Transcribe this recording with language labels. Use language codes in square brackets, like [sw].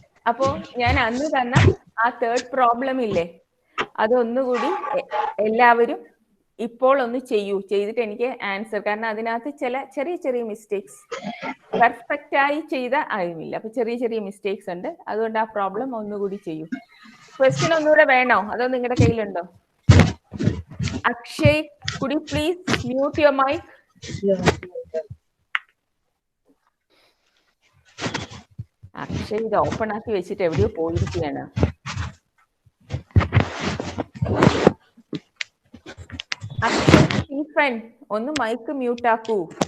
[ml] അപ്പോ ഞാൻ അന്ന് തന്ന ആ തേർഡ് പ്രോബ്ലം ഇല്ലേ, അതൊന്നുകൂടി എല്ലാവരും ഇപ്പോൾ ഒന്ന് ചെയ്തിട്ട് എനിക്ക് ആൻസർ. കാരണം അതിനകത്ത് ചില ചെറിയ ചെറിയ മിസ്റ്റേക്സ്, പെർഫെക്റ്റ് ആയി ചെയ്ത അറിവില്ല, അപ്പൊ ചെറിയ ചെറിയ മിസ്റ്റേക്സ് ഉണ്ട്. അതുകൊണ്ട് ആ പ്രോബ്ലം ഒന്നുകൂടി ചെയ്യൂ. ക്വസ്റ്റ്യൻ ഒന്നുകൂടെ വേണോ, അതോ നിങ്ങളുടെ കയ്യിലുണ്ടോ? [en] Akshay, could you please mute your mic? [ml] Akshay ഇത് ഓപ്പൺ ആക്കി വെച്ചിട്ട് എവിടെയോ പോയിരിക്കുകയാണ്. അക്ഷയ് സ്റ്റീഫൻ, ഒന്ന് മൈക്ക് മ്യൂട്ട് ആക്കൂ.